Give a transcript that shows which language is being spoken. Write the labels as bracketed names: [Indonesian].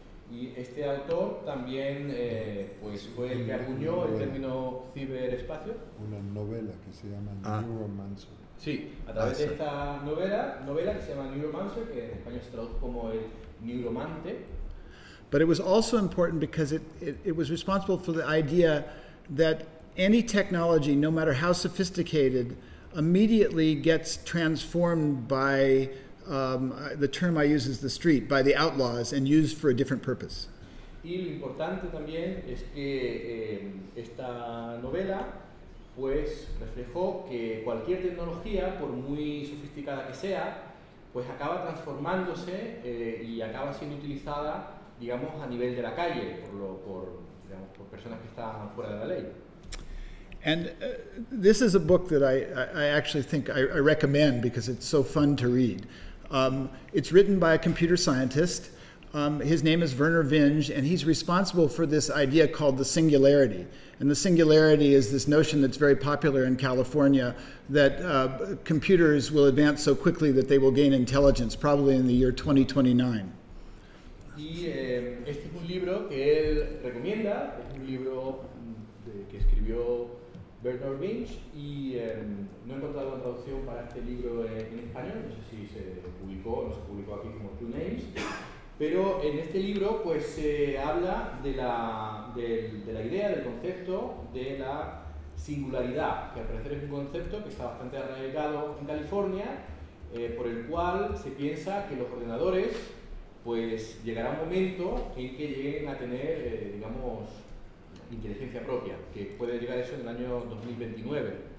[Spanish] Y este autor también pues fue el que acuñó el término ciberespacio. Una novela que se llama Neuromancer. Sí, a través de esta novela que se llama Neuromancer, que en español se traduce como el neuromante. [English] But it was also important because it was responsible for the idea that any technology, no matter how sophisticated, immediately gets transformed by the term I use is the street, by the outlaws, and used for a different purpose. [Spanish] Y lo importante también es que esta novela pues reflejó que cualquier tecnología, por muy sofisticada que sea, pues acaba transformándose y acaba siendo utilizada, digamos, a nivel de la calle, por personas que están fuera de la ley. [English] And this is a book that I actually think I recommend because it's so fun to read. It's written by a computer scientist. His name is Werner Vinge, and he's responsible for this idea called the singularity. And the singularity is this notion that's very popular in California that computers will advance so quickly that they will gain intelligence, probably in the year 2029. [Spanish] Y este es un libro que él recomienda. Es un libro que escribió Werner Vinge, y no he encontrado la traducción para este libro en español. No sé si se publicó o no se publicó aquí como Two Names. Pero en este libro pues se habla de la idea, del concepto de la singularidad, que al parecer es un concepto que está bastante arraigado en California, por el cual se piensa que los ordenadores pues llegará un momento en que lleguen a tener, digamos, inteligencia propia, que puede llegar eso en el año 2029.